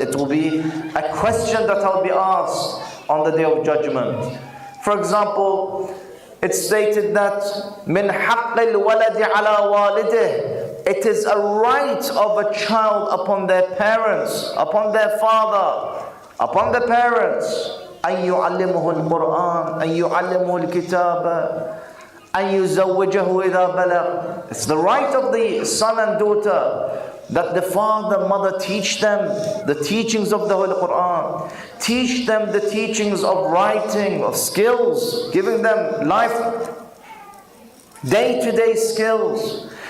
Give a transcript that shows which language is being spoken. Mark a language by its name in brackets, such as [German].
[English] It will be a question that I'll be asked on the Day of Judgment. For example, it's stated that [Arabic] min haqqil waladi ala walidih. [English] It is a right of a child upon their parents, upon their father, upon the parents. [Arabic] أن يعلمه القرآن، أن يعلمه الكتاب، أن يزوجه إذا بلغ. [English] It's the right of the son and daughter that the father, mother teach them the teachings of the Holy Quran, teach them the teachings of writing, of skills, giving them life, day-to-day skills.